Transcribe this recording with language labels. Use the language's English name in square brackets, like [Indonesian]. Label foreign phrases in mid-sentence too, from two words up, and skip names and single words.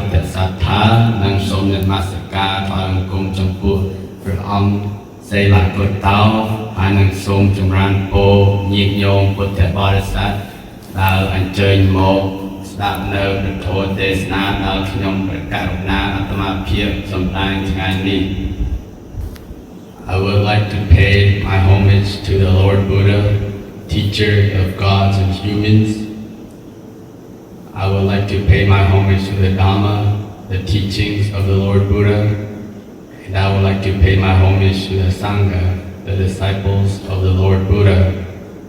[Khmer] ទ្ធសាសនានិងសូមនមស្ការថ្វាយបង្គំចំពោះព្រះអង្គសេលកុតោហើយនឹងសូមចម្រើនពរញាតិញោមពុទ្ធបរិស័ទដែលអញ្ជើញមកស្ដាប់នៅព្រះធម៌ទេសនាដល់ខ្ញុំព្រះករុណាអាត្មាភាពសម្ដែងថ្ងៃនេះ [English] I would like to pay my homage to the Lord Buddha, teacher of gods and humans. I would like to pay my homage to the Dhamma, the teachings of the Lord Buddha. And I would like to pay my homage to the Sangha, the disciples of the Lord Buddha.